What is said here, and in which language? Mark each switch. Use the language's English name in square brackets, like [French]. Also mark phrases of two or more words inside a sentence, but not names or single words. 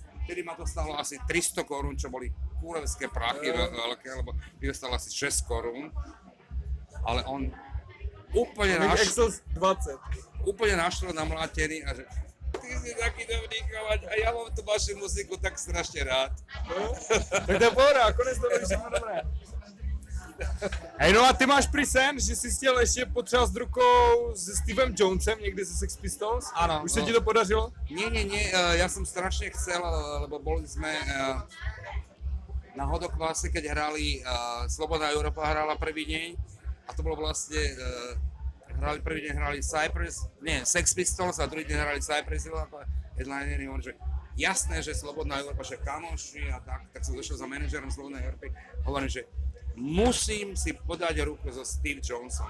[Slovak] Vtedy ma to stalo asi 300 korún, čo boli kúrevské prachy veľké, lebo pivo stalo asi 6 korún. Ale on úplne naštval namlátený a že ty si taký dobrý chalať a ja mám tú vašu muziku tak strašne rád. [Czech] Tak to je pohoda, konec to bude všechno dobré. Hej, no a ty máš prý sen, že jsi chtěl ještě potřeba s rukou se Stevem Jonesem někdy ze Sex Pistols? [Slovak] Áno. [Czech] Už se ti to podařilo? [Slovak] Nie, ja som strašne chcel, lebo boli sme na Hodokvase, keď hrali, Slobodná Európa hrala prvý deň a to bolo vlastne, prvý deň hrali Sex Pistols a druhý deň hrali Cypress Hill ako headlinery, že jasné, že Slobodná Európa, že kamoši a tak som došiel za manažerom Slobodnej Európy, hovorím, že musím si podať ruku so Steve Jonesom.